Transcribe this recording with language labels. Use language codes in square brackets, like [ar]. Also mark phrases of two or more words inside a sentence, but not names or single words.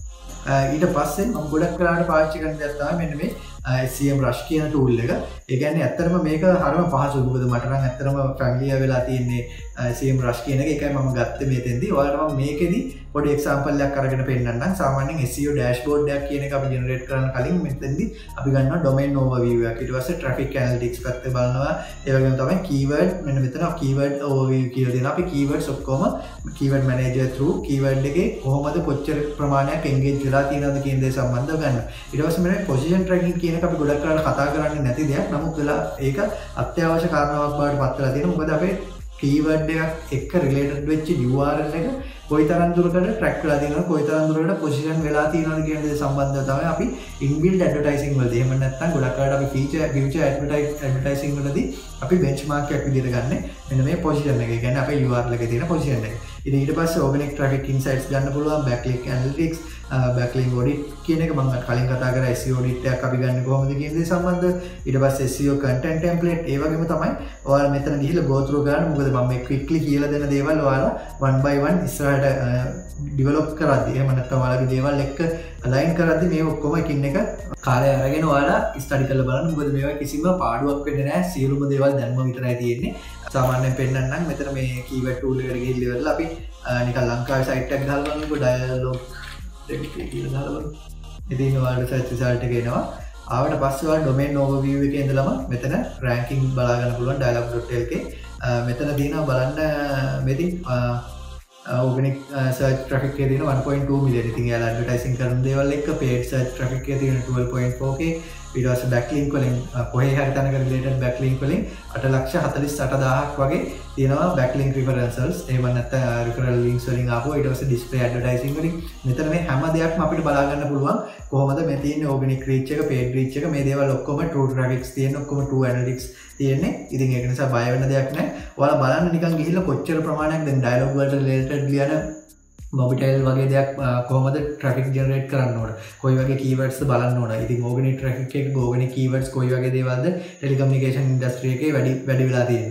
[si] ඊට පස්සේ මම ගොඩක් වෙලාවට පාවිච්චි කරන දේ තමයි මෙන්න මේ semrush කියන tool එක. ඒ කියන්නේ ඇත්තටම මේක හරිම පහසුයි. මොකද මට නම් ඇත්තටම familiar වෙලා තියෙන්නේ semrush කියන එක. ඒකයි මම ගත්තේ මෙතෙන්දී. ඔයාලට මම මේකෙදි පොඩි example එකක් අරගෙන පෙන්නන්නම්. සාමාන්‍යයෙන් [en] SEO dashboard [si] එකක් කියන එක අපි generate කරන්න කලින් මෙතෙන්දී අපි ගන්නවා [en] domain overview [si] එකක්. ඊට පස්සේ [en] traffic analytics [si] පැත්ත බලනවා. ඒ වගේම තමයි keyword මෙන්න මෙතන [en] keyword overview [si] කියලා දෙනවා. අපි keywords ඔක්කොම [en] keyword manager through keyword [si] එකේ කොහොමද කොච්චර ප්‍රමාණයක් engage වෙලා තියෙනවද කියන දේ සම්බන්ධව ගන්නවා. ඊට පස්සේ මෙන්න [en] position tracking [si] කියන එක අපි ගොඩක් කරලා කතා කරන්නේ නැති දෙයක්. නමුත් වෙලා ඒක අත්‍යවශ්‍ය කාරණාවක් බවට පත් වෙලා තියෙනවා. මොකද අපේ keyword එකක් එක්ක related වෙච්ච URL එක කොයිතරම් දුරකට track වෙලා තියෙනවද, කොයිතරම් දුරකට position වෙලා තියෙනවද කියන දේ සම්බන්ධව තමයි අපි [en] inbuilt advertising [si] වලදී එහෙම නැත්නම් ගොඩක් අයට අපි [en] future advertising [si] වලදී අපි benchmark එකක් විදිහට ගන්න මෙන්න මේ position එක. ඒ කියන්නේ අපේ URL එකේ තියෙන position එක. ඉතින් ඊට පස්සේ [en] organic traffic insights [si] ගන්න පුළුවන්, [en] backlink analytics, backlink audit [si] කියන එක මම කලින් කතා කරා. [en] SEO audit [si] එකක් අපි ගන්න කොහොමද කියන දේ සම්බන්ධව. ඊට පස්සේ [en] SEO content template [si] ඒ වගේම තමයි ඔයාලා මෙතන ගිහිල්ලා [en] go through [si] ගන්න. මොකද මම මේ quickly කියලා දෙන දේවල් ඔයාලා [en] one by one [si] ඉස්සරහට develop කරද්දී එහෙම නැත්නම් ඔයාලගේ දේවල් එක්ක align කරද්දී මේ ඔක්කොම එකින් එක කාලය අරගෙන ඔයාලා study කරලා බලන්න. මොකද මේවා කිසිම පාඩුවක් වෙන්නේ නැහැ. සියලුම දේවල් දැන්ම විතරයි තියෙන්නේ. සාමාන්‍යයෙන් පෙන්නන්නම් මෙතන මේ [en] keyword tool [si] එකට ගිහිල්ලා ඉවරලා අපි නිකන් ලංකාවේ site එකක් දාලා බලන්නකෝ dialog දෙකක් කියලා දාලා බලන්න. ඉතින් ඔයාලට [en] search result [si] එක එනවා. ආවට පස්සේ ඔයාලා [en] domain overview [si] එකේ ඉඳලම මෙතන ranking බලා ගන්න පුළුවන් dialog.lk. මෙතන තියෙනවා බලන්න මෙතන [en] organic search traffic [si] එකේ තියෙන 1.2 million. ඉතින් එයාලා advertising කරන දේවල් එක්ක [en] paid search traffic [si] එකේ තියෙන 12.4k. ඊට පස්සේ backlink වලින් කොහේ හරි තැනක [en] related backlink [si] වලින් 8,48,000ක් වගේ තියෙනවා [en] backlink referrals. [si] එහෙම නැත්නම් [en] referral links [si] වලින් ආපුවා. ඊට පස්සේ [en] display advertising [si] වලින් මෙතන මේ හැම දෙයක්ම අපිට බලා ගන්න පුළුවන්. කොහොමද මේ තියෙන [en] organic reach [si] එක, [en] paid reach [si] එක, මේ දේවල් ඔක්කොම [en] true traffics [si] තියෙන, ඔක්කොම [en] true analytics [si] තියෙන්නේ. ඉතින් ඒක නිසා බය වෙන්න දෙයක් නැහැ. ඔයාලා බලන්න නිකන් ගිහිල්ලා කොච්චර ප්‍රමාණයක් දැන් dialog වලට related ලියන mobitel වගේ දෙයක් කොහොමද [en] traffic generate [si] කරන්න ඕන, කොයි වගේ keywords බලන්න ඕන. ඉතින් [en] organic traffic [si] එක [en] organic keywords [si] කොයි වගේ දේවල්ද [en] telecommunication industry [si] එකේ වැඩි වෙලා තියෙන්නේ.